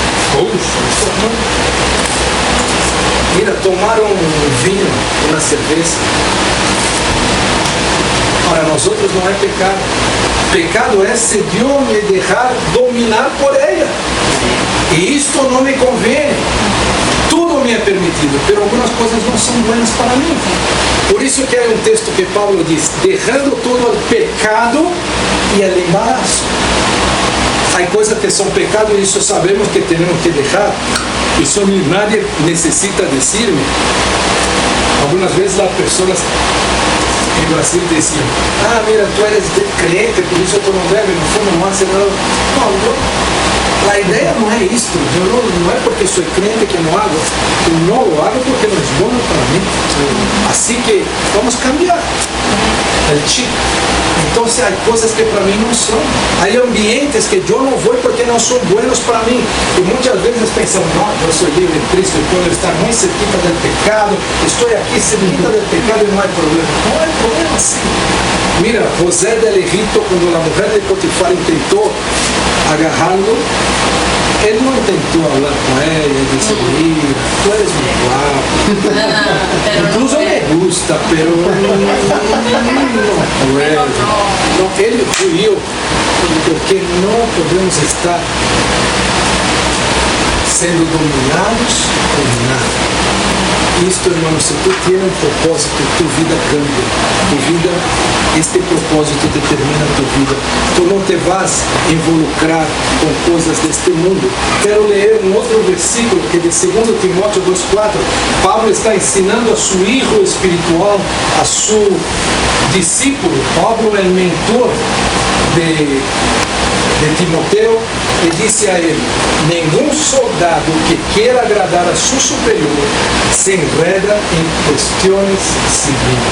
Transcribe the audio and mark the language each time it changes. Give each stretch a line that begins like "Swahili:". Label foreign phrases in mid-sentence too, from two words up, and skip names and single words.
Spanish: Mira, tomaron vinho, una cerveza. Para nosotros no hay pecado. Pecado es si Dios me dejar dominar por ella. Y esto no me conviene.
Portuguese: Tudo me é permitido, pero algumas coisas não são buenas para mim. Por isso que há um texto que Paulo diz:
Spanish: dejando todo o pecado e el embarazo.
Portuguese: Há coisas que são pecado e isso sabemos que temos que deixar. Isso nadie necessita dizer-me. Algumas vezes as pessoas em Brasil diziam: ah,
Spanish: mira, tu eres
Portuguese: crente, por isso tu não bebe, no fundo não hace nada. Não, a ideia não é isso. Não é porque sou crente que não hago. Eu não
Spanish: lo hago
Portuguese: porque não é bom para mim. Assim que vamos cambiar o chip. Então, há coisas que para mim não são. Há ambientes que eu não vou porque não são buenos para mim. E muitas vezes pensam: não, eu sou livre em Cristo, eu posso estar muito cerquita do pecado, estou aqui cerquita do pecado e não há problema. Não há problema sim.
Spanish: Mira, José del Egipto,
Portuguese: quando a mulher de Potifar tentou agarrá-lo, ele não tentou falar com ela e disse:
Spanish: mira, tu eres muito guapo. Incluso me gusta, pero não puedo.
Portuguese: Não, ele fugiu porque não podemos estar sendo dominados por nada. Isto,
Spanish: hermano, se tu tienes um propósito, tu vida cambia. Tu vida, este propósito determina tu vida.
Portuguese: Tu não
Spanish: te vas involucrar
Portuguese: com coisas deste mundo. Quero ler um outro versículo que de 2 Timóteo 2,4. Pablo está ensinando a seu filho espiritual, a seu discípulo. Pablo é o mentor de Timoteo, e disse a ele: nenhum soldado que queira agradar a seu superior se enreda em questões civis.